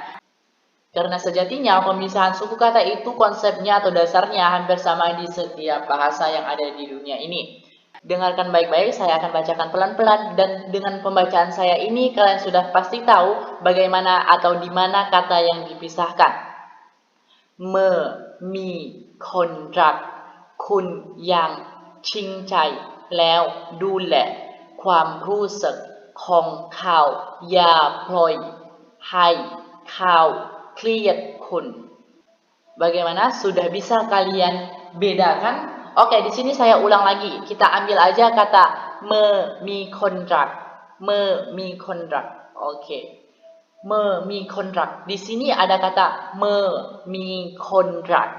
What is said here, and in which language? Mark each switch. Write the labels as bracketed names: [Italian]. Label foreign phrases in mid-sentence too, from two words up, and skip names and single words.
[Indonesian] Karena sejatinya pemisahan suku kata itu konsepnya atau dasarnya hampir sama di setiap bahasa yang ada di dunia ini. Dengarkan baik-baik, saya akan bacakan pelan-pelan dan dengan pembacaan saya ini kalian sudah pasti tahu bagaimana atau di mana kata yang dipisahkan. Me, mi, [Thai] คนรักคุณยังจริงใจแล้วดูแลความรู้สึกของเขาอย่าปล่อยให้เขาเครียดคุณ Bagaimana? [Indonesian] Sudah bisa kalian bedakan? Oke, di sini saya ulang lagi. Kita ambil aja kata me mi kontrak. Me mi kontrak. Oke. Me mi kontrak. Di sini ada kata me mi kontrak.